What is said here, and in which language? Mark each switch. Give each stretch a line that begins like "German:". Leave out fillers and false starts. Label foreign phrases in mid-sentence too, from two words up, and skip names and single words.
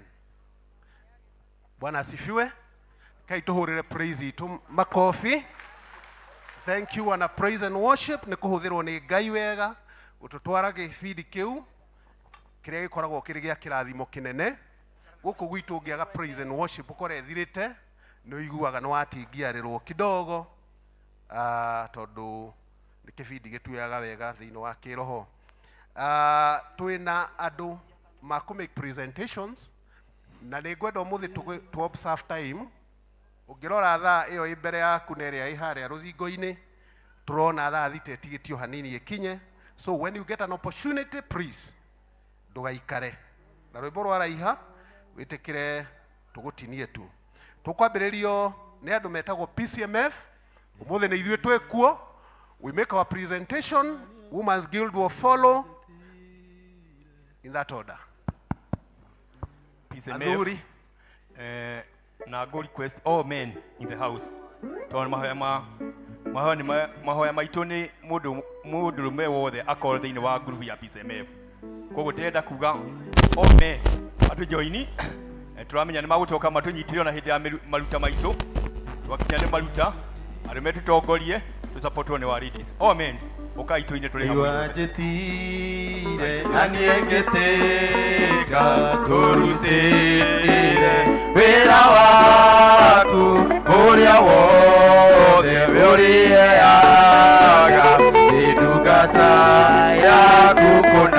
Swahili: Bwana asifiwe.
Kikuyu: Kai tuhurire praise itu makofi.
English: Thank you
Kikuyu: wana
English: praise and worship
Kikuyu: nĩ kũhũthĩrwo nĩ Ngai wega gũtũtwara gĩbindi kĩu kĩrĩa gĩkoragwo kĩrĩ gĩa kĩrathimo kĩnene gũkũ gwitũ ngĩaga
English: praise and worship
Kikuyu: ũkore thirĩte nĩ iguaga nĩ watingiarĩrwo kidogo tondũ nĩ kĩbindi gĩtuaga wega thĩinĩ wa kĩroho twĩna andũ ma
English: make presentations
Kikuyu: na nĩ ngwenda ũmũthĩ
English: to observe time
Kikuyu: ũngĩrora thaa ĩyo ĩ mbere yaku na ĩrĩa ĩ harĩa rũthingo-inĩ tũrona thaa thita ĩtigĩtio hanini ĩkinye
English: so when you get an opportunity please
Kikuyu: ndũgaikare na rwĩmbo rwaraiha wĩtĩkĩre tũgũtinie tu tukwambĩrĩrio nĩ andũ metagwo Pcmf. Ũmũthĩ nĩ ithuĩ twĩkuo.
English: We make our presentation. Women's Guild will follow in that order. Pcmf, na go request all men in the house.
Kikuyu: Tondũ mahoya maitũ nĩ mũndũrũme wothe akorwo thĩinĩ wa group ya Pcmf. Koguo ndĩrenda kuga
English: all men
Kikuyu: atũ join. Turamenya nĩ magũcoka matũnyitire na hĩndĩ ya maruta maitũ. Twakinya nĩ maruta arũme tũtongorie tũsupportwo nĩ wa ladies.
English: All men
Kikuyu: ukai tuine tũrĩ hamwe. Wanjĩtire na nĩngĩtĩka kũrutĩre wĩra waku ũrĩa wothe ũrĩheaga nĩ ndungata yaku kũna.